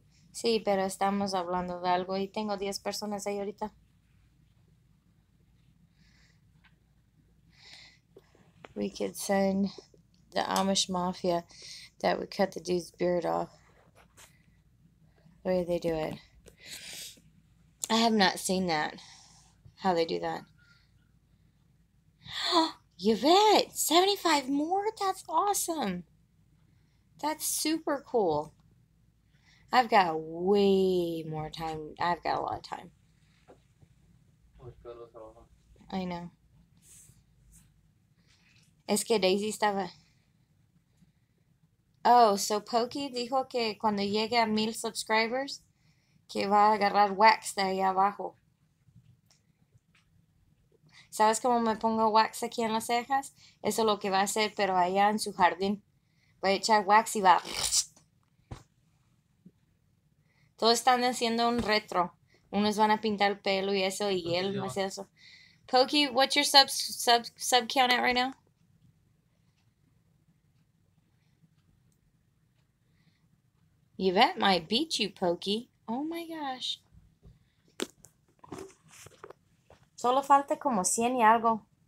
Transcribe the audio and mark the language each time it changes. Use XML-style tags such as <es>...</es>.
<es>Sí, pero estamos hablando de algo y tengo 10 personas ahí ahorita.</es> <en>We could send the Amish Mafia that would cut the dude's beard off. The way they do it. I have not seen that. How they do that. Yvette, 75 more? That's awesome. That's super cool. I've got way more time. I've got a lot of time. I know.</en> <es>Es que Daisy estaba... Oh, so Pokey dijo que cuando llegue a 1,000 subscribers, que va a agarrar wax de ahí abajo. ¿Sabes cómo me pongo wax aquí en las cejas? Eso es lo que va a hacer, pero allá en su jardín. Voy a echar wax y va... Todos están haciendo un retro. Unos van a pintar el pelo y eso, y él va a hacer eso.</es> <en>Pokey, what's your sub count at right now? Yvette might beat you, Pokey. Oh my gosh.</en> <es>Solo falta como 100 y algo.</es>